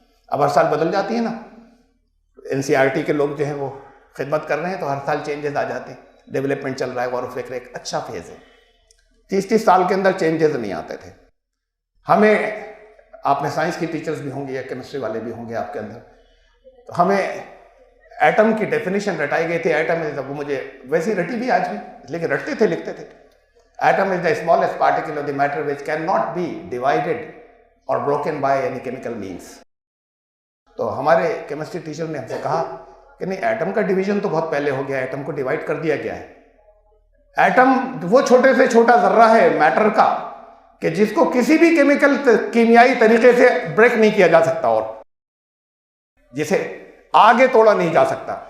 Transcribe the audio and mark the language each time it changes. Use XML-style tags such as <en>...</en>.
<ur>اب ہر سال بدل جاتی ہیں نا, NCERT کے لوگ جو ہیں وہ خدمت کر رہے ہیں تو ہر سال چینجز آ جاتے ہیں, ڈیولپمنٹ چل رہا ہے, غور و فکر ایک اچھا فیز ہے. 30 سال کے اندر چینجز نہیں آتے تھے. ہمیں, آپ میں سائنس کی ٹیچرز بھی ہوں گے یا کیمسٹری والے بھی ہوں گے آپ کے اندر, تو ہمیں ایٹم کی ڈیفینیشن رٹائی گئی تھی. ایٹم از, وہ مجھے ویسی رٹی بھی آج بھی, لیکن رٹتے تھے, لکھتے تھے.</ur> <en>Atom is the smallest particle of the matter which can not be divided اور broken by any chemical means.</en> <ur>تو ہمارے کیمسٹری ٹیچر نے ہم سے کہا کہ نہیں, ایٹم کا ڈویژن تو بہت پہلے ہو گیا, ایٹم کو ڈیوائڈ کر دیا گیا ہے. ایٹم وہ چھوٹے سے چھوٹا ذرہ ہے میٹر کا کہ جس کو کسی بھی کیمیائی طریقے سے بریک نہیں کیا جا سکتا اور جسے آگے توڑا نہیں جا سکتا.</ur>